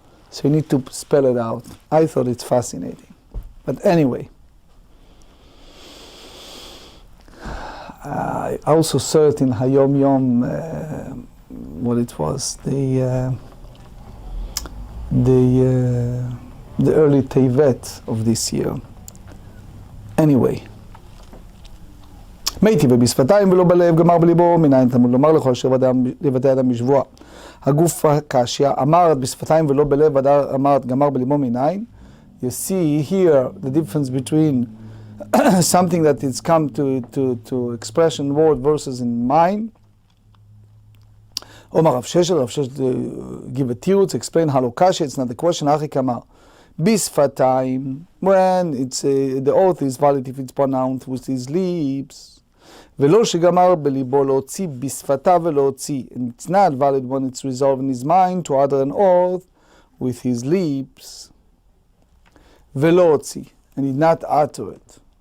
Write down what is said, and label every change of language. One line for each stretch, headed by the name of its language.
English: So you need to spell it out. I thought it's fascinating. But anyway, I also saw it in Hayom Yom, what it was, the early Tevet of this year.
Hebrew: Anyway, מייתי ובשפתיים ולא בלב, גמר בליבו, מנין תלמוד לומר לכל אשר יבטא אדם בשבוע. הגוף הקשיא, אמרת בשפתיים ולא בלב, אמרת גמר בליבו מנין.
English: You see here the difference between something that is come to expression word versus in mind. אומר רב ששת give a תירוץ, explain Halakha, it's not the question, אחי כמה. בשפתיים, when it's the oath is valid if it's pronounced with his lips.
Hebrew: ולא שגמר בליבו להוציא בשפתיו ולהוציא.
English: And it's not valid when it's resolved in his mind to utter an oath with his lips. ולא הוציא. And he did not utter it.